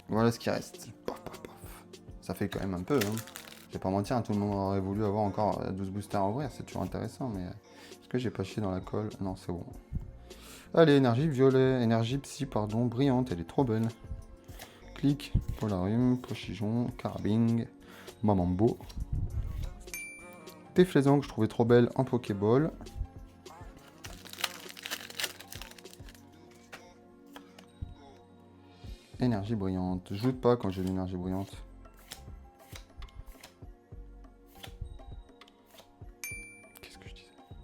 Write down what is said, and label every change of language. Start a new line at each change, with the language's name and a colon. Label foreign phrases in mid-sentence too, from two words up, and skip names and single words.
French: Voilà ce qui reste. Paf, paf, paf. Ça fait quand même un peu. Hein. Je vais pas mentir, hein, tout le monde aurait voulu avoir encore 12 boosters à ouvrir. C'est toujours intéressant, mais est-ce que j'ai pas chié dans la colle? Non, c'est bon. Allez, énergie violet, énergie psy, pardon, brillante, elle est trop belle. Clic, polarium, pochijon, carabing, mamambo. Déflaisant que je trouvais trop belle en Pokéball. Énergie brillante. Je joue pas quand j'ai l'énergie brillante. Qu'est-ce que je disais?